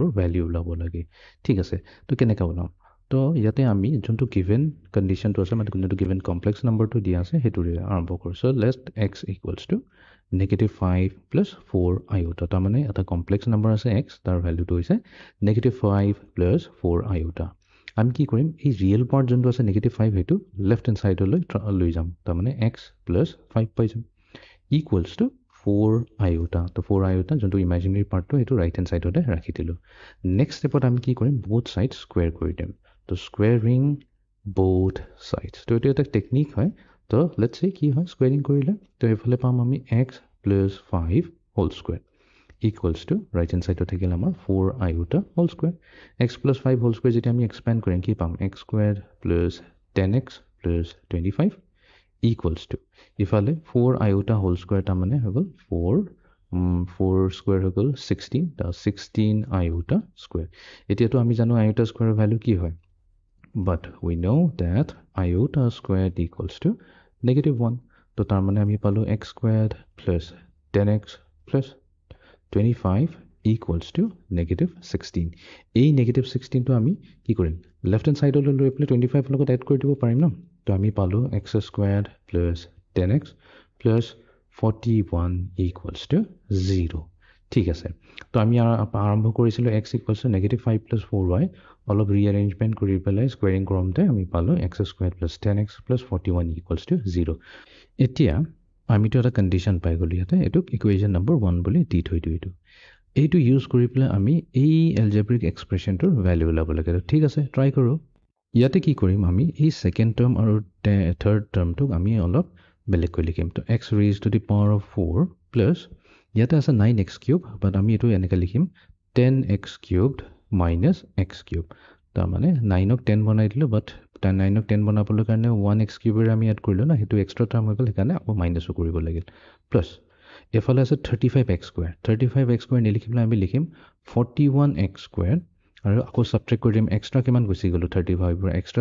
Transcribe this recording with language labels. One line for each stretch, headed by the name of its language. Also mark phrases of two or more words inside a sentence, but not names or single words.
Assamese: ভেলিউ ওলাব লাগে ঠিক আছে তো কেনেকৈ ওলাম তো ইয়াতে আমি যোনটো
English: given conditionটো
Assamese: আছে মানে যোনটো
English: given complex numberটো
Assamese: দিয়া আছে সেইটোৰে আৰম্ভ কৰোঁ
English: so let x equals to -5 + 4 iota
Assamese: তাৰমানে এটা
English: complex number
Assamese: আছে x তাৰ ভ্যালুটো হৈছে -5 + 4 iota আমি কি কৰিম এই
English: real part
Assamese: যোনটো আছে -5 হেতু
English: left hand sideলৈ
Assamese: লৈ যাম তাৰমানে x + 5 পাই যাম
English: equals to 4 iota
Assamese: তো 4 iota যোনটো
English: imaginary partটো
Assamese: হেতু
English: right hand sideতে
Assamese: ৰাখি দিলো
English: next stepত
Assamese: আমি কি কৰিম both
English: sides square
Assamese: কৰি দিম তো
English: squaring both sides
Assamese: তো এটা টেকনিক হয় তো
English: let's say
Assamese: কি হয় স্কয়াৰিং কৰিলে তো এফালে পাম আমি x + 5
English: whole square equals to right hand side
Assamese: থাকিল আমাৰ
English: 4 iota whole square
Assamese: x + 5 whole square যেটা আমি এক্সপ্যান্ড কৰিম কি পাম x² + 10x + 25
English: equals to
Assamese: ইফালে
English: 4 iota whole square
Assamese: তাৰ মানে হৈ গল
English: 4 square
Assamese: হৈ গল 16 তা
English: 16 iota square
Assamese: এতিয়াতো আমি জানো
English: iota square value
Assamese: কি হয়
English: but we know that iota squared equals to -1
Assamese: তো তাৰ মানে আমি পালো x² + 10x + 25
English: equals to -16
Assamese: এই -16 তো আমি কি কৰিম
English: left hand sideলৈ
Assamese: লৈ পেলাই 25 লগত এড কৰি দিব পাৰিম ন তো আমি পালো x² + 10x + 41
English: equals to 0
Assamese: ঠিক আছে তো আমি আৰম্ভ কৰিছিলো x = -5 + 4y অলপ ৰিঅ্যাৰেঞ্জমেন্ট কৰি পেলাই স্কয়াৰিং কৰোঁতে আমি পালো x² + 10x + 41
English: equals to 0
Assamese: এতিয়া আমিতো এটা কন্ডিশন পাই গলি ইয়াতে এটো
English: equation number 1
Assamese: বুলি দি থৈ দিও এইটো ইউজ কৰি পেলাই আমি এই
English: algebraic expressionটোৰ value
Assamese: উলাব লাগে ঠিক আছে ট্ৰাই কৰো ইয়াতে কি কৰিম আমি এই
English: second term
Assamese: আৰু
English: third termটোক
Assamese: আমি অলপ বেলেগ কৰি লিখিম তো
English: x raised to the power of 4 plus
Assamese: ইয়াতে আছে 9x³ বাট আমি এটো এনেকৈ লিখিম
English: 10x³ minus x³
Assamese: তাৰ মানে 9ক 10 বনাই দিলো বাট 9ক 10 বনাবলৈ কাৰণে 1x³ এৰ আমি এড কৰিলো না হেতু
English: extra term
Assamese: হৈ গল সেইকাৰণে আকৌ মাইনাসও কৰিব লাগিল প্লাস এফালে আছে 35x² 35x² নিলিখিবলৈ আমি লিখিম 41x² আৰু আকৌ সাবট্ৰেক্ট কৰি দিম এক্সট্ৰা কিমান গুছি গলো 35 পৰা এক্সট্ৰা